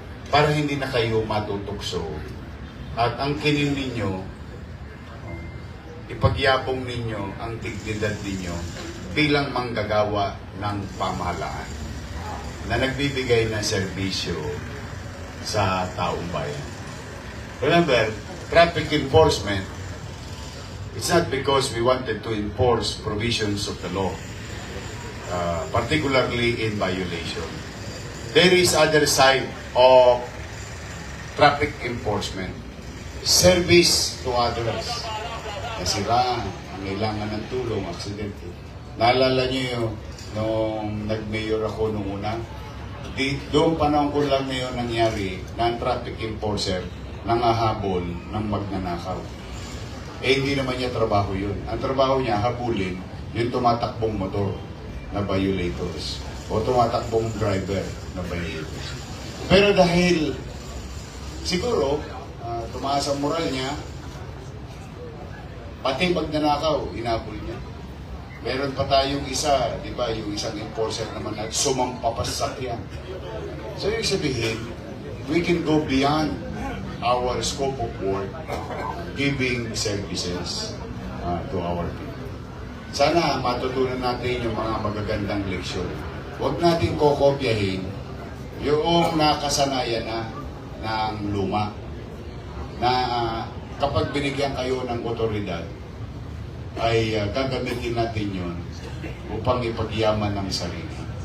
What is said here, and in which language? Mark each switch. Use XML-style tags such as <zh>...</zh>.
<tl>Para hindi na kayo matutokso at ang kinin ninyo, ipagyapong ninyo ang dignidad ninyo bilang manggagawa ng pamahalaan na nagbibigay ng serbisyo sa taong bayan.</tl> <en>Remember, traffic enforcement, it's not because we wanted to enforce provisions of the law, particularly in violation. There is other side of traffic enforcement, service to others.</en> <tl>Nasiraan, ang kailangan ng tulong, aksidente. Naalala niyo yun, nung nag-mayor ako nung una, doon panahon ko lang na yun nangyari na ang traffic enforcer nangahabol ng magnanakaw. Hindi naman niya trabaho yun. Ang trabaho niya, habulin yung tumatakbong motor na violators o tumatakbong driver na violators. Pero dahil siguro tumaas ang moral niya, pati magnanakaw, inabol niya. Meron pa tayong isa, di ba, yung isang enforcer naman na sumampapasakyan.</tl> <en>So</en> <tl>yung sabihin,</tl> <en>we can go beyond our scope of work, giving services to our people.</en> <tl>Sana matutunan natin yung mga magagandang leksyon. Huwag natin kokopyahin yung nakasanayan na ng luma na kapag binigyan kayo ng otoridad, ay gagamitin natin yun upang ipagyaman ng sarili.</tl>